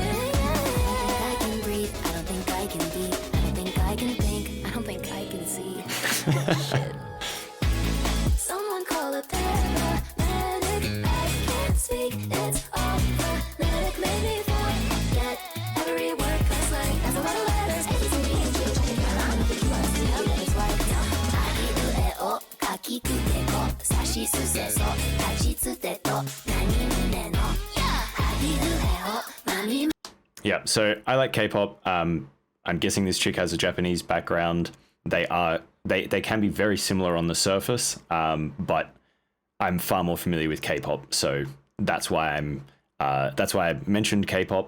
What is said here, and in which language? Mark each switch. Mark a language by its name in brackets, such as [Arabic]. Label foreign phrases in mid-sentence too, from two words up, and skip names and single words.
[English] I can breathe. I don't think I can be. I don't think I can think. I don't think I can see. Shit. Someone call a paramedic. I can't speak. It's all phonetic. Made me forget every word, cause like that's a lot of letters. A, B, C, D, E, F, G, H, I, J, K, L, M, N, O, P, Q, R, S, T, U, V, W, X, Y. [Japanese] あひるえお かきくてこ さしすぜそ たちつてと なにむねの. [English] Yeah, so I like K-pop. I'm guessing this chick has a Japanese background. They can be very similar on the surface, but I'm far more familiar with K-pop, so that's why I mentioned K-pop.